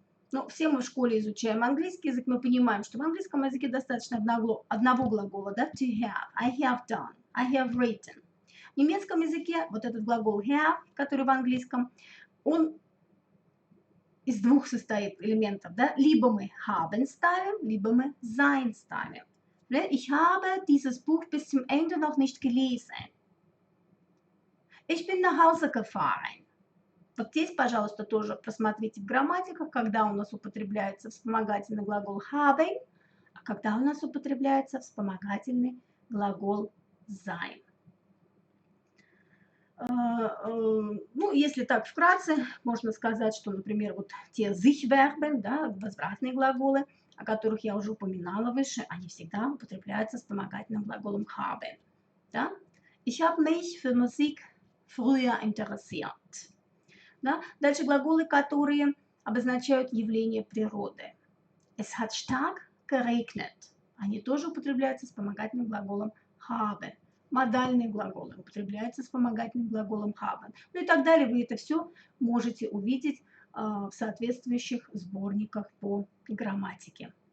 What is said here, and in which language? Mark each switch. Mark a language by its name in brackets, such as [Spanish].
[Russian] Ну, все мы в школе изучаем английский язык, мы понимаем, что в английском языке достаточно одного глагола, да, to have, [English] I have done, I have written. [Russian] В немецком языке вот этот глагол have, который в английском, он из двух состоит элементов, да, либо мы haben ставим, либо мы sein ставим. [German] Ich habe dieses Buch bis zum Ende noch nicht gelesen. Ich bin nach Hause gefahren. [Russian] Вот здесь, пожалуйста, тоже просмотрите в грамматиках, когда у нас употребляется вспомогательный глагол haben, а когда у нас употребляется вспомогательный глагол sein. Ну, если так вкратце, можно сказать, что, например, вот те sich-Verben, да, возвратные глаголы, о которых я уже упоминала выше, они всегда употребляются вспомогательным глаголом haben. Да? [German] Ich habe mich für Musik früher interessiert. [Russian] Да? Дальше глаголы, которые обозначают явление природы. [German] Es hat stark geregnet. [Russian] Они тоже употребляются вспомогательным глаголом haben. Модальные глаголы употребляются вспомогательным глаголом haben. Ну и так далее. Вы это все можете увидеть в соответствующих сборниках по грамматике.